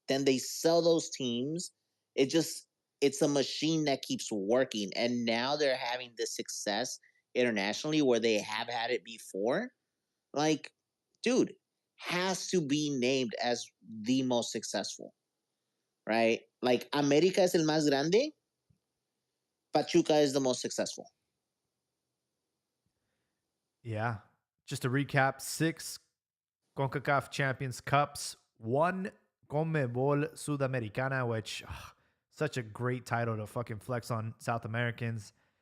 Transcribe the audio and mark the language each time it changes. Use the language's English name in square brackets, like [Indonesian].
[English] Then they sell those teams. It's a machine that keeps working. And now they're having this success internationally where they have had it before. Like, dude, has to be named as the most successful, right? [Spanish] Like, America es el más grande. [English] Pachuca is the most successful. Yeah. Just to recap, 6 CONCACAF Champions Cups, 1 CONMEBOL Sudamericana, which such a great title to fucking flex on South Americans.